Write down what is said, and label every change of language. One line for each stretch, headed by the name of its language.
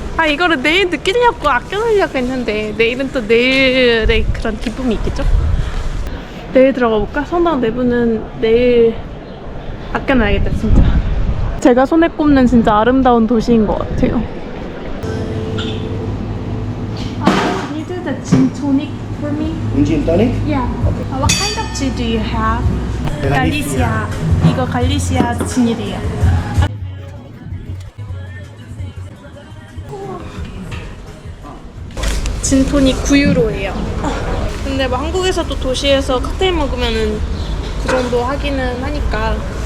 Korean: 이거를 내일 느끼려고 아껴놓으려고 했는데 내일은 또 내일의 그런 기쁨이 있겠죠? 내일 들어가 볼까? 성당 내부는 내일 아껴놔야겠다 진짜. 제가 손에 꼽는 진짜 아름다운 도시인 것 같아요.
English: Can you do the gin tonic for me? Gin tonic? Yeah. What kind of gin do you have?
Korean: 갈리시아. 이거 갈리시아 진이래요. 진토닉 9유로예요. 근데 뭐 한국에서도 도시에서 칵테일 먹으면은 그 정도 하기는 하니까.